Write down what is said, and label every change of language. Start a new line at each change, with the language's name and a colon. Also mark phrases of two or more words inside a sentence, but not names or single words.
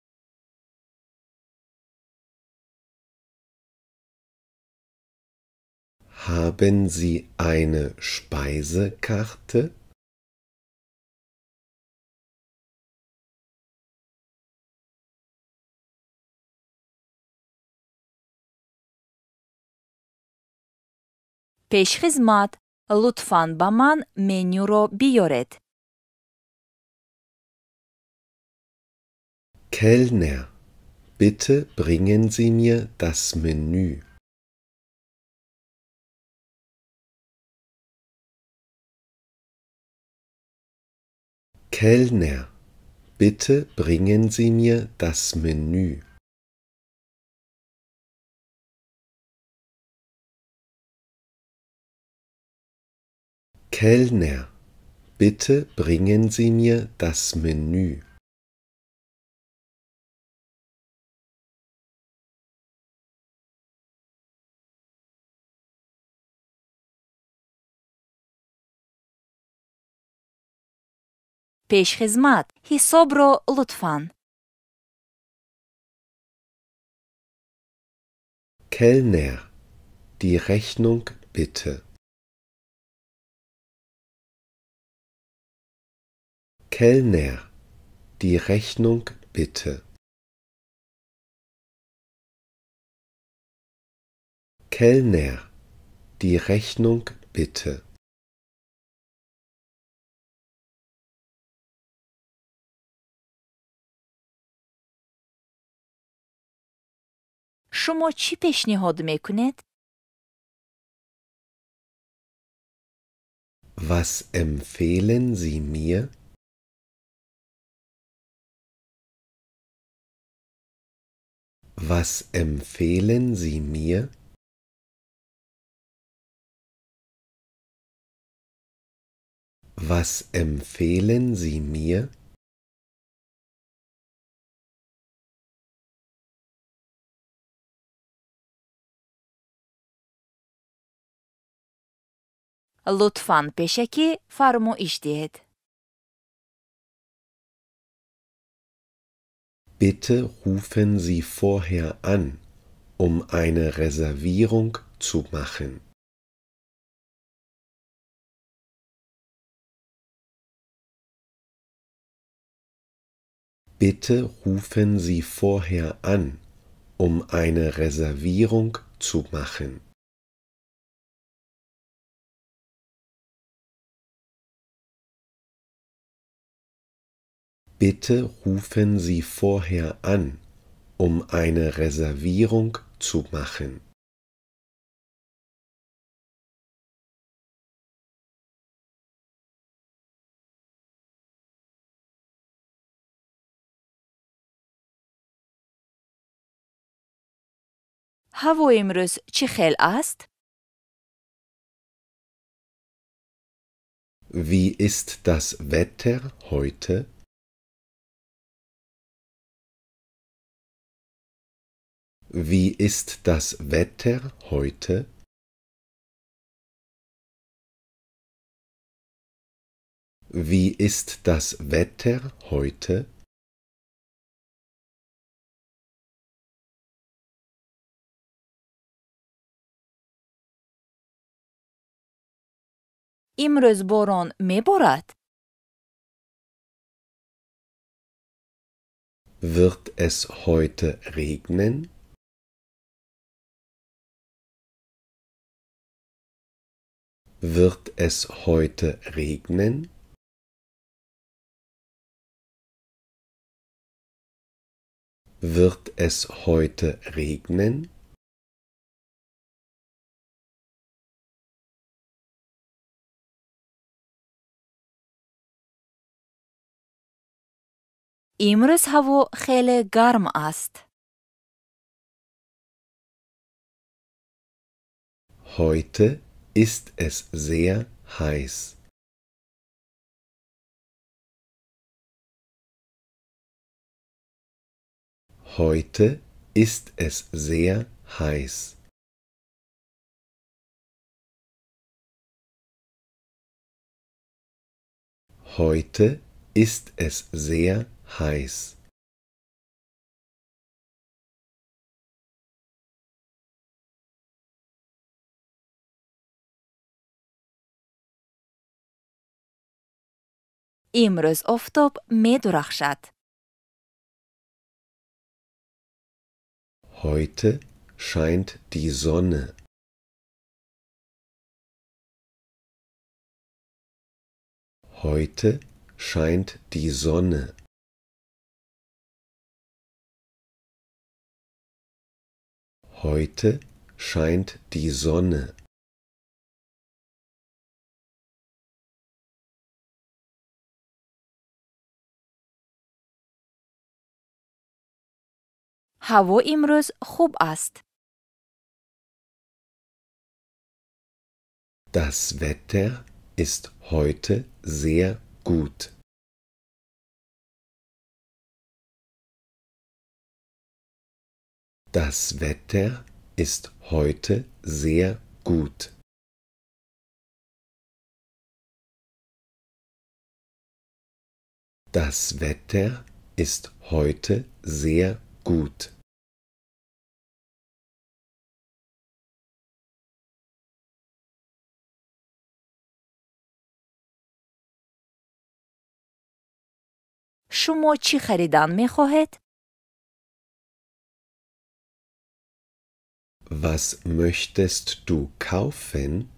German: Haben Sie eine Speisekarte?
Persian: پیشخدمت، لطفاً با من منیو رو بیارید.
German: Kellner, bitte bringen Sie mir das Menü. Kellner, bitte bringen Sie mir das Menü. Kellner, bitte bringen Sie mir das Menü.
Tajik: пешхизмат, ҳисобро лутфан.
German: Kellner, die Rechnung bitte. Kellner, die Rechnung bitte. Kellner, die Rechnung bitte.
Tajik: шумо чӣ пешниҳод мекунед?
German: Was empfehlen Sie mir? Was empfehlen Sie mir? Was empfehlen Sie mir?
Tajik: лутфан пешакӣ фармоиш диҳед.
German: Bitte rufen Sie vorher an, um eine Reservierung zu machen. Bitte rufen Sie vorher an, um eine Reservierung zu machen. Bitte rufen Sie vorher an, um eine Reservierung zu machen.
Tajik: ҳаво имрӯз чӣ хел аст?
German: Wie ist das Wetter heute? Wie ist das Wetter heute? Wie ist das Wetter heute?
Tajik: имрӯз борон меборад?
German: Wird es heute regnen? Wird es heute regnen? Wird es heute regnen?
Tajik: имрӯз ҳаво хеле гарм аст.
German: Heute ist es sehr heiß. Heute ist es sehr heiß. Heute ist es sehr heiß.
Tajik: имрӯз офтоб медурахшад.
German: Heute scheint die Sonne. Heute scheint die Sonne. Heute scheint die Sonne.
Tajik: ҳаво имрӯз хуб аст.
German: Das Wetter ist heute sehr gut. Das Wetter ist heute sehr gut. Das Wetter ist heute sehr gut.
Tajik: шумо чӣ харидан мехоҳед?
German: Was möchtest du kaufen?